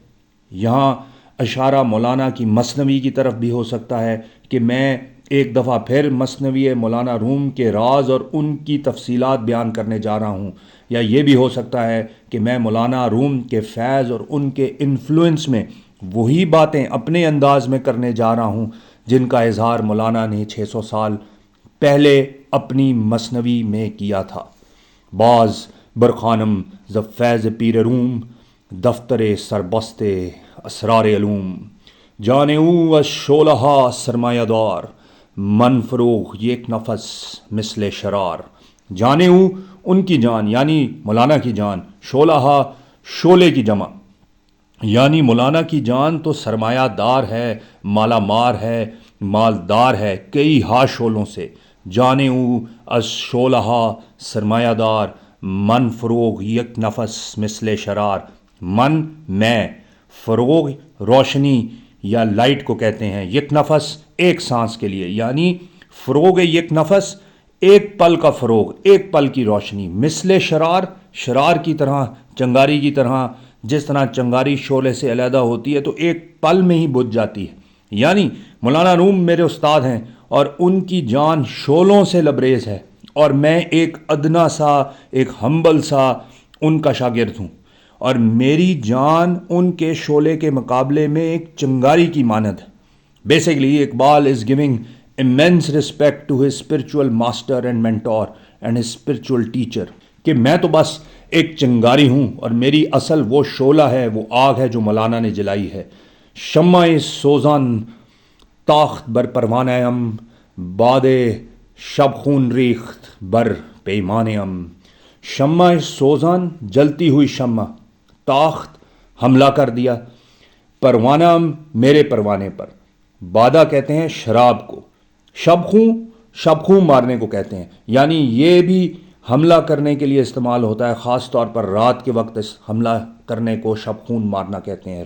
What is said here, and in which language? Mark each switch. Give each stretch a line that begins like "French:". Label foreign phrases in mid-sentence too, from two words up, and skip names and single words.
Urdu: یہاں اشارہ مولانا کی مثنوی کی طرف بھی ہو سکتا ہے کہ میں ایک دفعہ پھر مثنوی مولانا روم کے راز اور ان کی تفصیلات بیان کرنے جا رہا ہوں، یا یہ بھی ہو سکتا ہے کہ میں مولانا روم کے فیض اور ان کے انفلوئنس میں وہی باتیں اپنے انداز میں کرنے جا رہا ہوں جن کا اظہار مولانا نے 600 سال پہلے اپنی مثنوی میں کیا تھا۔
Persian: باز برخانم ز فیض پیر روم، دفتر سربستے اسرار علوم۔ جانے او از شعلہ سرمایہ دار، من فروغ یک نفس مثل شرار۔ جانے او
Urdu: ان کی جان یعنی مولانا کی جان، شعلہ شعلے کی جمع، یعنی مولانا کی جان تو سرمایہ دار ہے، مالا مار ہے، مالدار ہے کئی ہا شعلوں سے۔
Persian: جانے او از شعلہ سرمایہ دار، من فروغ یک نفس مثل شرار۔
Urdu: من میں، فروغ روشنی یا لائٹ کو کہتے ہیں،
Persian: یک نفس
Urdu: ایک سانس کے لیے، یعنی
Persian: فروغ یک نفس
Urdu: ایک پل کا فروغ، ایک پل کی روشنی،
Persian: مثل شرار
Urdu: شرار کی طرح، چنگاری کی طرح، جس طرح چنگاری شعلے سے علیحدہ ہوتی ہے تو ایک پل میں ہی بجھ جاتی ہے۔ یعنی مولانا روم میرے استاد ہیں اور ان کی جان شعلوں سے لبریز ہے اور میں ایک ادنا سا، ایک ہمبل سا ان کا شاگرد ہوں، اور میری جان ان کے شعلے کے مقابلے میں ایک چنگاری کی مانند ہے۔
English: Basically, Iqbal is giving immense respect to his spiritual master and mentor and his spiritual teacher
Urdu: کہ میں تو بس ایک چنگاری ہوں اور میری اصل وہ شعلہ ہے، وہ آگ ہے جو مولانا نے جلائی ہے.
Persian: شمع سوزان تاخت بر پروانہ ام، باد شب خون ریخت بر پیمانے ام. شمع سوزان
Urdu: جلتی ہوئی شمع، تاخت حملہ کر دیا،
Persian: پروانہ ام
Urdu: میرے پروانے پر. بادہ کہتے ہیں شراب کو، شب خون مارنے کو کہتے ہیں، یعنی یہ بھی حملہ کرنے کے لیے استعمال ہوتا ہے، خاص طور پر رات کے وقت اس حملہ کرنے کو شب خون مارنا کہتے ہیں.